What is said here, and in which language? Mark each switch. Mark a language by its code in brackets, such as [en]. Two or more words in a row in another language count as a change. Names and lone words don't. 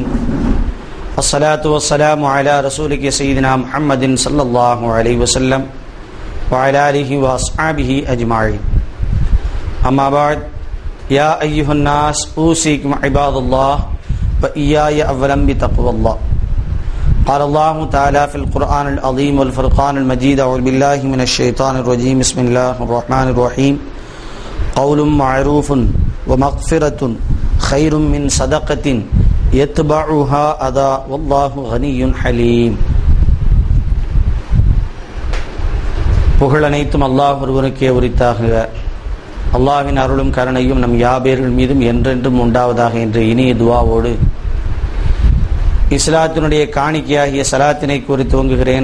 [ar] والصلاة والسلام على رسوله سيدنا محمد صلى الله عليه وسلم وعلى آله وأصحابه أجمعين. أما بعد. يا أيها الناس أوصيكم عباد الله وإياي أولا بتقوى الله. قال الله تعالى في القرآن العظيم والفرقان المجيد. أعوذ بالله من الشيطان الرجيم. بسم الله الرحمن الرحيم. قول معروف ومغفرة خير من صدقة يتبعها أذى والله غني حليم. [ta] புகழ் அனைத்தும் அல்லாஹ் ஒருவனுக்கே உரித்தாக. அல்லாஹ்வின் அருளும் கருணையும் நம் யாபேர்கள் மீதும் என்றென்றும் உண்டாவதாக என்ற இனிய துஆவோடு இஸ்லாத்தினுடைய காணிக்கையாகிய சலாத்தினை கூறி துவங்குகிறேன்.